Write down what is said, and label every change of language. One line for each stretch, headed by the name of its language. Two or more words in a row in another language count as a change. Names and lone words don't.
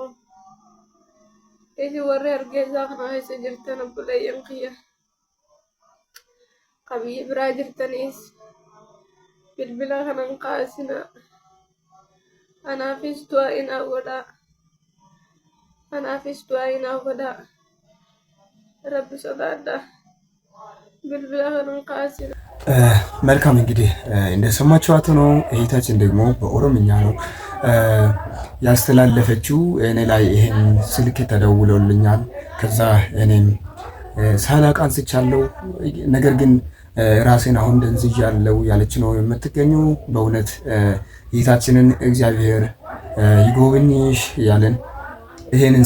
Oromo: Isin warri Hargeysaa kana keessa jirtan obboleeyyan kiyya qabiyyi biraa jirtaniis bilbila kanan kaasina. Anaafis du'aa inaa godha. Rabbi sodaadha. bilbila kanan kaasina።
Amharic: መልካም እንግዲህ እንደሰማችኋት ነው። እህታችን ደግሞ በኦሮምኛ ነው ያስተላለፈችው። እኔ ላይ ይሄን ስልክ ተደውሎልኛል። ከዛ እኔም ሳላቅ አንስቻለሁ። ነገር ግን ራሴን አሁን ደንዝዣለሁ ያለች ነው የምትገኘው። በእውነት እህታችንን እግዚአብሔር ይጎብኝሽ ያለን ይሄንን